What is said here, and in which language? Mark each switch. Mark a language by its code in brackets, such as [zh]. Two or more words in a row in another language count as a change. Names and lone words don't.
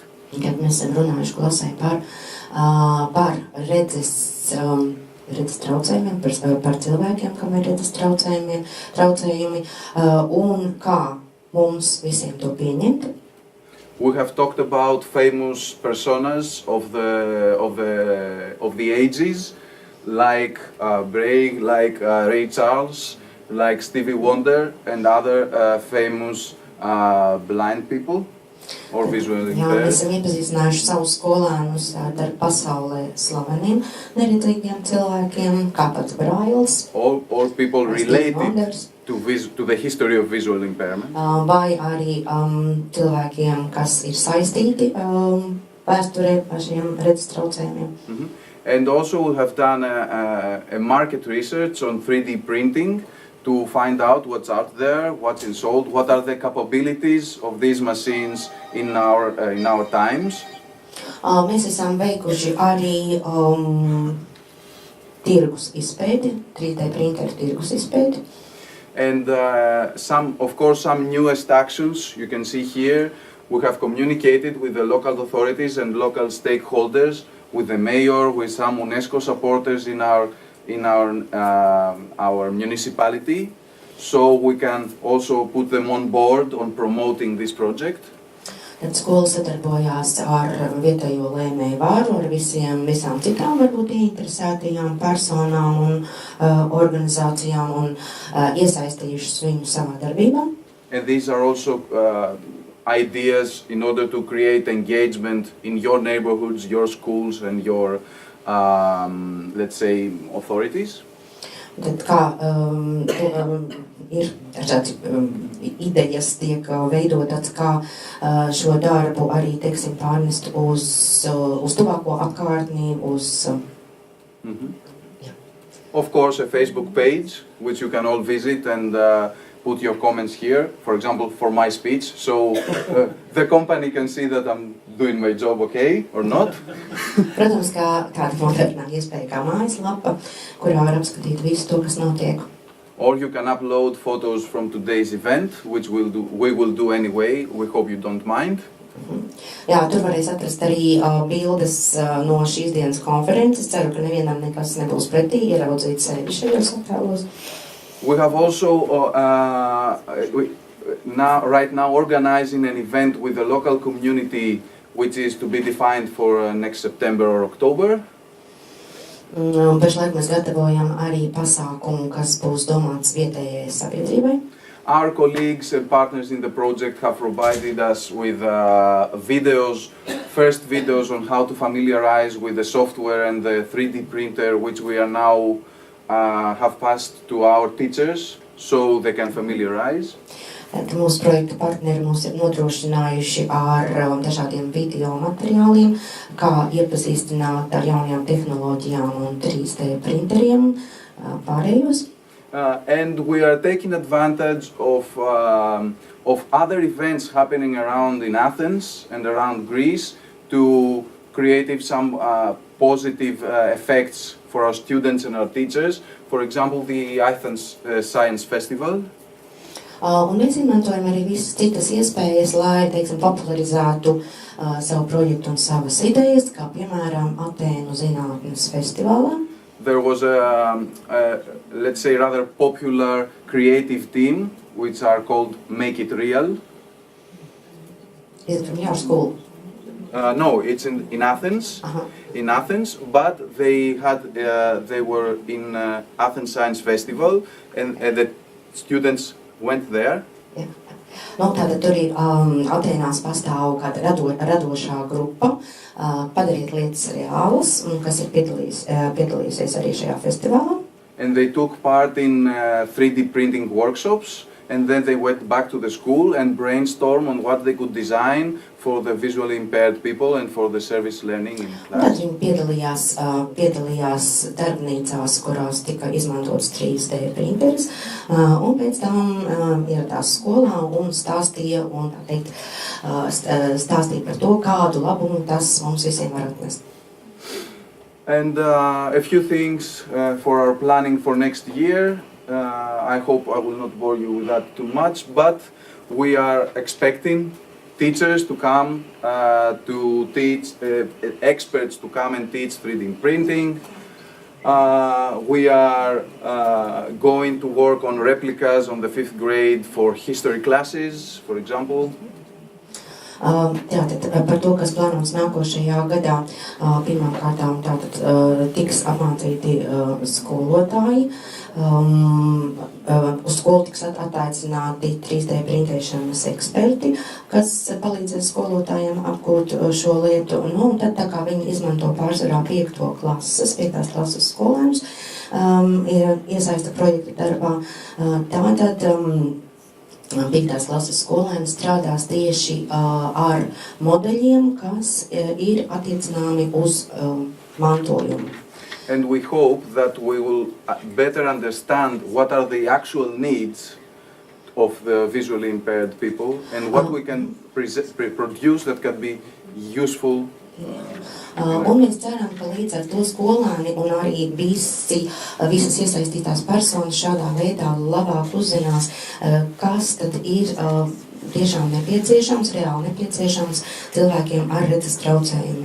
[lv] Kad mēs esam runājuši klasē par redzes traucējumiem, par cilvēkiem, kam ir redzes traucējumi, un kā mums visiem to pieņemt. [en] We have talked about famous personas of the ages, like Bray, like Ray Charles, like Stevie Wonder, and other famous blind people. Or visually impaired. [lv] Jā, mēs esam iepazīstinājuši savus skolēnus ar pasaulē slaveniem neredzīgiem cilvēkiem, kā pats Brails. [en] Or people related to the history of visual impairment. [lv] Vai arī cilvēkiem, kas ir saistīti vēsturē ar šiem redzes traucējumiem. [en] And also we have done a market research on 3D printing to find out what's out there, what's sold, what are the capabilities of these machines in our times. [lv] Mēs esam veikuši arī tirgus izpēti, 3D printeru tirgus izpēti. [en] And some newest actions you can see here. We have communicated with the local authorities and local stakeholders, with the mayor, with some UNESCO supporters in our municipality, so we can also put them on board on promoting this project. [lv] Tad skola sadarbojās ar vietējo lēmēju vāru, ar visām citām varbūt interesētajām personām un organizācijām un iesaistījušas viņu savā darbībā. [en] And these are also ideas in order to create engagement in your neighborhoods, your schools and your let's say authorities. [lv] Tad kā ir dažādi idejas tiek veidotas, kā šo darbu arī, teiksim, pārnest uz tuvāko apkārtni, uz... [en] Of course, a Facebook page, which you can all visit and put your comments here, for example, for my speech, so the company can see that I'm doing my job okay or not. [lv] Protams, kā tāda moderna iespēja kā mājaslapa, kurā var apskatīt visu to, kas notiek. [en] Or you can upload photos from today's event, which we will do anyway. We hope you don't mind. [lv] Jā, tur varēs atrast arī bildes no šīs dienas konferences. Ceru, ka nevienam nekas nebūs pretī ieraudzīt sevi šajos attēlos. [en] We have also right now organizing an event with the local community, which is to be defined for next September or October. [lv] Pašlaik mēs gatavojam arī pasākumu, kas būs domāts vietējai sabiedrībai. [en] Our colleagues and partners in the project have provided us with first videos on how to familiarize with the software and the 3D printer, which we are now have passed to our teachers so they can familiarize. [lv] Mūsu projekta partneri mūs ir nodrošinājuši ar dažādiem video materiāliem, kā iepazīstināt ar jaunajām tehnoloģijām un 3D printeriem pārējos. [en] And we are taking advantage of other events happening around in Athens and around Greece to create some positive effects for our students and our teachers. For example, the Athens Science Festival. [lv] Un mēs izmantojam arī visas citas iespējas, lai, teiksim, popularizētu savu projektu un savas idejas, kā piemēram Atēnu zinātnes festivālā. [en] There was let's say, rather popular creative team, which are called Make It Real. Is it from your school? No, it's in Athens. In Athens, but they were in Athens Science Festival, and the students went there. [lv] Jā. Nu, tātad tur ir Atēnās pastāv kāda radošā grupa, padarīt lietas reālas, kas ir piedalījusies arī šajā festivālā. [en] And they took part in 3D printing workshops, and then they went back to the school and brainstormed on what they could design for the visually impaired people and for the service learning in class. [lv] Tad viņi piedalījās darbnīcās, kurās tika izmantots 3D printeris, un pēc tam ieradās skolā un stāstīja par to, kādu labumu tas mums visiem var atnest. [en] And a few things for our planning for next year. I hope I will not bore you with that too much, but we are expecting teachers to come to teach, experts to come and teach 3D printing. We are going to work on replicas on the 5th grade for history classes, for example. [lv] Tātad par to, kas plānots nākošajā gadā, pirmām kārtām tātad tiks apmācīti skolotāji. Uz skolu tiks attaicināti 3D printēšanas eksperti, kas palīdzēs skolotājiem apgūt šo lietu. Nu, un tad tā kā viņi izmanto pārsvarā 5. klases skolēnus, ir iesaista projekta darbā, tātad 5. klases skolēni strādās tieši ar modeļiem, kas ir attiecināmi uz mantojumu. [en] And we hope that we will better understand what are the actual needs of the visually impaired people and what we can produce that can be useful. [lv] Un mēs ceram, ka līdz ar to skolēni un arī visas iesaistītās personas šādā veidā labāk uzzinās, kas tad ir tiešām nepieciešams, reāli nepieciešams cilvēkiem ar redzes traucējumiem.